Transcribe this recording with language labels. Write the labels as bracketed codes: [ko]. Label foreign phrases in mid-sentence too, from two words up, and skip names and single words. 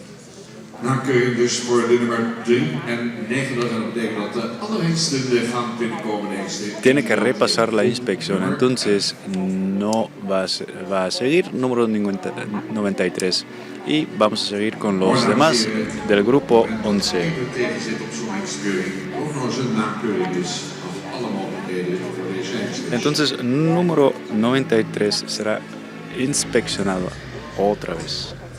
[nl] Nakeuring dus voor de nummer 3 en 9. En dat betekent dat de allerhengsten gaan binnenkomen deze. [es] Tiene que repasar la inspección, entonces no va a seguir número 93 y vamos a seguir con los demás del grupo 11. Entonces número 93 será inspeccionado otra vez.